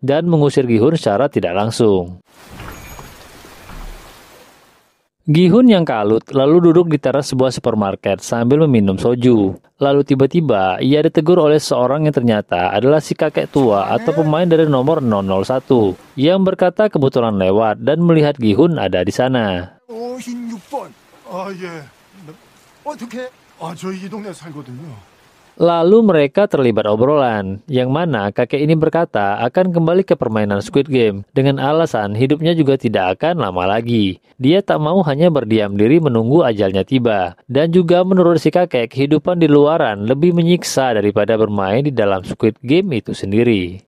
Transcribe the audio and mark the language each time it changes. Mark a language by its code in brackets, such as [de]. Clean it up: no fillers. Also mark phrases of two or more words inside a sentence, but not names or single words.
[id] dan mengusir Gi-hun secara tidak langsung. Gi-hun yang kalut lalu duduk di teras sebuah supermarket sambil meminum soju. Lalu tiba-tiba ia ditegur oleh seorang yang ternyata adalah si kakek tua atau pemain dari nomor 001 yang berkata kebetulan lewat dan melihat Gi-hun ada di sana. [ko] 56번. 아, 예. 어떻게? 아, 저 이 동네 살거든요. [id] Lalu mereka terlibat obrolan, yang mana kakek ini berkata akan kembali ke permainan Squid Game dengan alasan hidupnya juga tidak akan lama lagi. Dia tak mau hanya berdiam diri menunggu ajalnya tiba. Dan juga menurut si kakek, kehidupan di luaran lebih menyiksa daripada bermain di dalam Squid Game itu sendiri.